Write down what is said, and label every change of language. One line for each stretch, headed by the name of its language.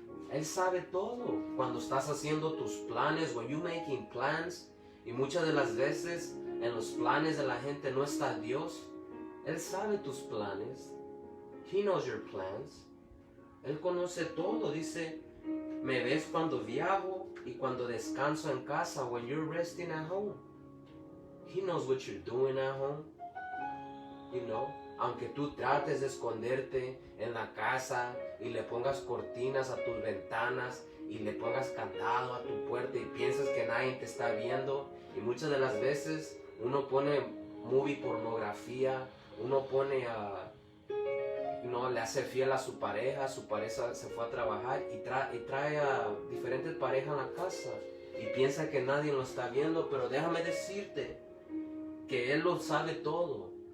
Spanish: Él sabe todo. Cuando estás haciendo tus planes,
English: when you're making plans,
Spanish: y muchas de las veces en los planes de la gente no está Dios. Él sabe tus planes.
English: He knows your plans.
Spanish: Él conoce todo. Dice, me ves cuando viajo y cuando descanso en casa,
English: when you're resting at home. He knows what you're doing at home.
Spanish: Aunque tú trates de esconderte en la casa y le pongas cortinas a tus ventanas y le pongas candado a tu puerta y piensas que nadie te está viendo, y muchas de las veces uno pone movie pornografía, uno pone le hace fiel a su pareja se fue a trabajar y trae a diferentes parejas a la casa y piensa que nadie lo está viendo, pero déjame decirte que Él lo sabe todo.